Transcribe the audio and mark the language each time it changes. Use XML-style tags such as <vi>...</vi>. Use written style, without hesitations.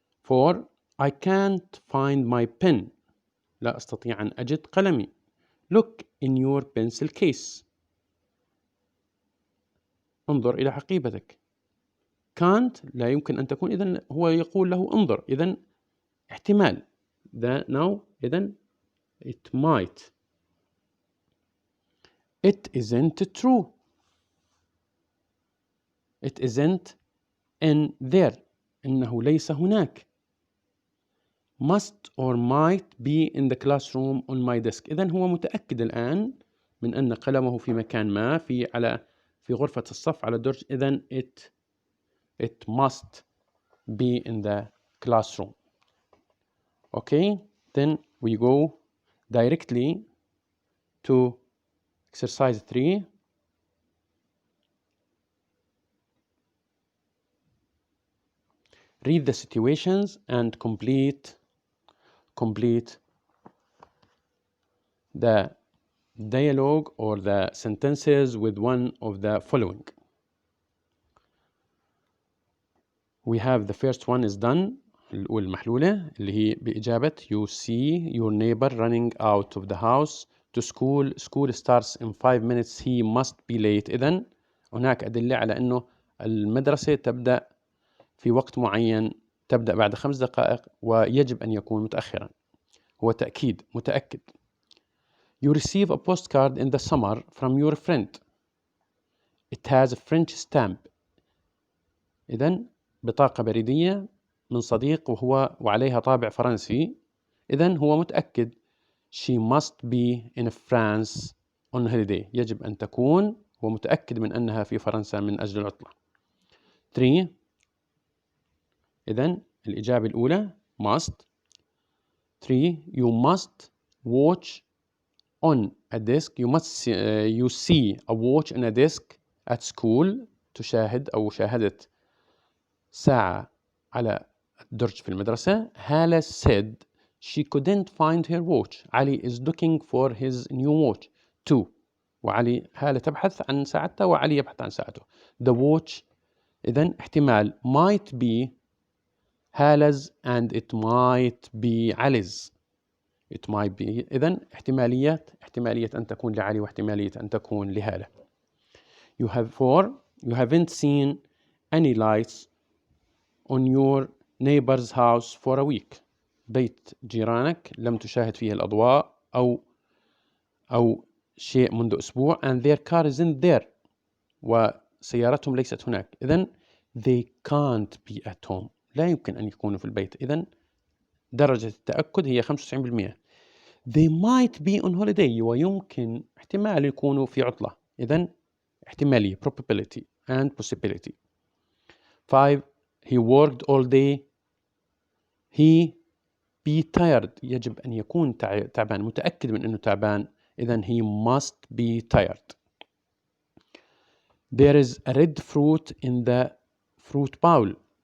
<en>4. I can't find my pen.</en> <ar>لا أستطيع أن أجد قلمي.</ar> <en>Look in your pencil case.</en> <ar>انظر إلى حقيبتك. can't لا يمكن أن تكون. إذن هو يقول له انظر. إذن احتمال.</ar> <en>now إذن it might. It isn't true. It isn't in there.</en> <ar>إنه ليس هناك.</ar> <en>Must or might be in the classroom on my desk.</en> <ar>إذن هو متأكد الآن من أن قلمه في مكان ما في غرفة الصف على الدرج.</ar> <en>إذن it must be in the classroom. Okay, then we go directly to exercise 3. Read the situations and complete the dialogue or the sentences with one of the following. We have the first one is done.</en> <ar>الأولى المحلولة اللي هي بإجابة</ar> <en>you see your neighbor running out of the house to school. School starts in 5 minutes. He must be late.</en> <ar>إذن هناك أدلة على أنه المدرسة تبدأ في وقت معين تبدأ بعد 5 دقائق ويجب أن يكون متأخرا. هو تأكيد، متأكد.</ar> <en>You receive a postcard in the summer from your friend. It has a French stamp.</en> <ar>إذن بطاقة بريدية من صديق وعليها طابع فرنسي. إذن هو متأكد.</ar> <en>She must be in France on holiday.</en> <ar>يجب أن تكون ومتأكد من أنها في فرنسا من أجل العطلة. 3. إذن الإجابة الأولى must.</ar> <en>3. You must watch on a desk. You see a watch on a desk at school.</en> <ar>تشاهد أو شاهدت ساعة على الدرج في المدرسة.</ar> <en>هالة said she couldn't find her watch. علي is looking for his new watch. 2.</en> <ar>وعلي هالة تبحث عن ساعته وعلي يبحث عن ساعته.</ar> <en>The watch</en> <ar>إذن احتمال</ar> <en>might be Hala's and it might be Ali's. It might be.</en> <ar>إذن احتمالية أن تكون لعلي واحتمالية أن تكون لهالة.</ar> <en>You have 4. You haven't seen any lights on your neighbor's house for a week.</en> <ar>بيت جيرانك لم تشاهد فيه الأضواء أو شيء منذ أسبوع.</ar> <en>And their car isn't there.</en> <ar>وسيارتهم ليست هناك.</ar> <en>إذن they can't be at home.</en> <ar>لا يمكن أن يكونوا في البيت. إذن درجة التأكد هي 95%.</ar> <en>They might be on holiday.</en> <ar>ويمكن احتمال يكونوا في عطلة. إذن احتمالية</ar> <en>probability and possibility. 5. He worked all day. He be tired.</en> <ar>يجب أن يكون تعبان. متأكد من أنه تعبان.</ar> <en>إذن he must be tired. There is a red fruit in the fruit bowl.</en>